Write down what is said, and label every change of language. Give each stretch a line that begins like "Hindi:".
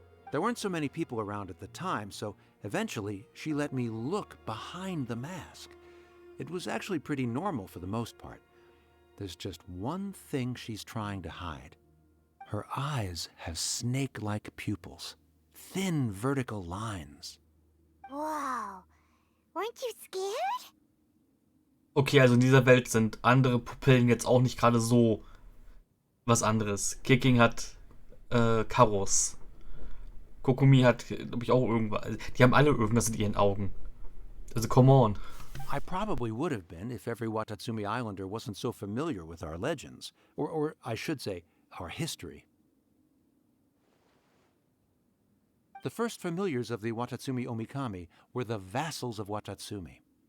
English: There weren't so many people around at the time, so eventually she let me look behind the mask. It was actually pretty normal for the most part. There's just one thing she's trying to hide. Her eyes have snake-like pupils, thin vertical lines. Wow. Weren't you scared?
German: Okay, also in dieser Welt sind andere Pupillen jetzt auch nicht gerade so was anderes. Kicking hat Karos. Kokumi hat, glaube ich, auch irgendwas. Die haben alle irgendwas in ihren Augen.
English: Also, come on. I probably would have been if every Watatsumi Islander wasn't so familiar with our legends, or I should say, our history. The first familiars of the Watatsumi Omikami were the vassals of Watatsumi.